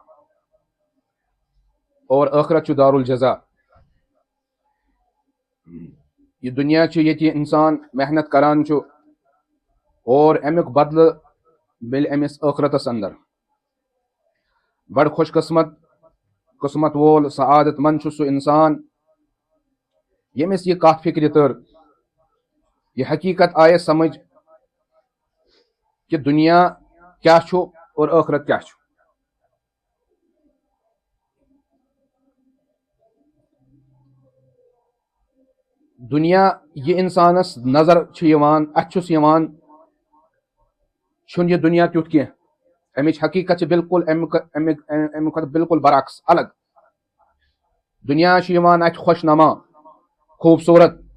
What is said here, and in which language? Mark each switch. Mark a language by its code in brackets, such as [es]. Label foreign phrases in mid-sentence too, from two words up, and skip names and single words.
[ks] اور ٲخرت چھُ دار الجزا یہ دنیا چھُ ییٚتہِ انسان محنت کران چھُ اور امیُک بدلہٕ مِلہِ أمِس ٲخرتس اندر بڑٕ خوش قسمت وول سعادت مند چھُ سُہ انسان ییٚمِس یہِ کتھ فکرِ تٔر یہ حقیقت آیس سمجھ کہ دنیا کیا چھُ اور ٲخرت کیا چھُ دنیا یہ انسانس نظر چھِ یِوان اتھ چھُس یِوان چھُنہٕ یہِ دنیا تیُتھ کینٛہہ امِچ حقیقت چھِ بالکل امہِ کھۄتہٕ بالکل برعکس الگ دنیا چھُ یِوان اتہِ خوش نما خوٗبصوٗرت